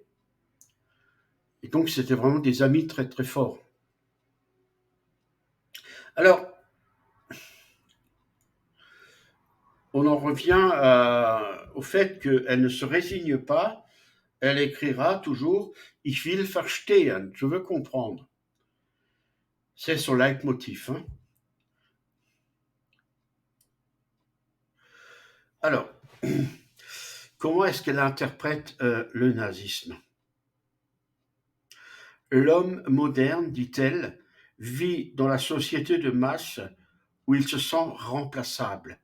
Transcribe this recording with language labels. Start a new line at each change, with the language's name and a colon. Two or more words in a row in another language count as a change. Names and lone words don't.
French: Et donc, c'était vraiment des amis très, très forts. Alors, on en revient au fait qu'elle ne se résigne pas. Elle écrira toujours «
German: Ich will verstehen »,
French: je veux comprendre. C'est son leitmotiv. Hein. Alors, comment est-ce qu'elle interprète le nazisme? L'homme moderne, dit-elle, vit dans la société de masse où il se sent remplaçable.